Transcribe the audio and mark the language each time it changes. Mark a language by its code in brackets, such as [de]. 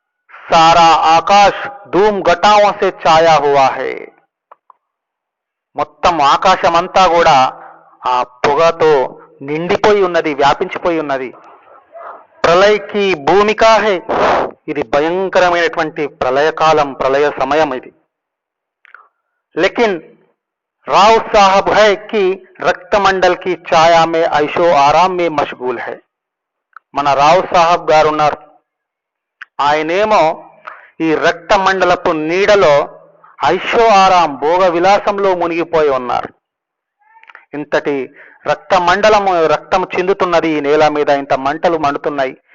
[hi] సారా ఆకాశ్ ధూమ్ ఘటాओं से छाया हुआ है, [te] మొత్తం ఆకాశం అంతా కూడా ఆ పొగతో నిండిపోయి ఉన్నది, వ్యాపించిపోయి ఉన్నది. [hi] ప్రళయకి భూమికా హై, [te] ఇది భయంకరమైనటువంటి ప్రళయకాలం, ప్రళయ సమయం ఇది. [hi] లేకిన్ రావ్ సాహబ్ है कि रक्त मंडल की छाया में ऐशो आराम में मशगूल है. [te] మన రావ్ సాహబ్ గారు ఉన్నారు, ఆయనేమో ఈ రక్త మండలపు నీడలో ఐషో ఆరాం, భోగ విలాసంలో మునిగిపోయి ఉన్నారు. ఇంతటి రక్త మండలము, రక్తం చిందుతున్నది ఈ నేల మీద, ఇంత మంటలు మండుతున్నాయి.